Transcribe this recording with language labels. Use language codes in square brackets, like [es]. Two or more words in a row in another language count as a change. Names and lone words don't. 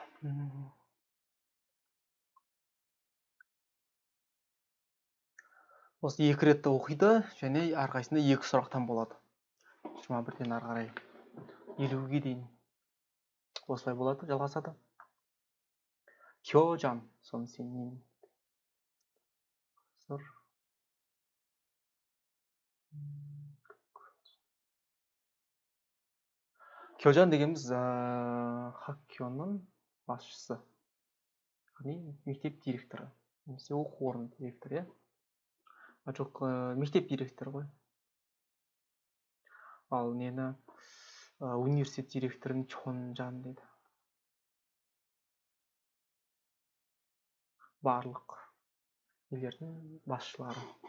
[kk] Осы 2 ретті оқиды және әрқайсында 2 сұрақтан болады. 21-ден ары қарай 50-ге дейін осылай болады, жалғасады. [ko] 교장 선생님. 교장 дегеніміз 학교ның басшысы. [kk] Яғни мектеп директоры. Немесе оқу орны директоры, иә? Жоқ, мектеп директоры ғой. Ал нені университет директорын чонжан дейді. Барлық елдердің басшылары.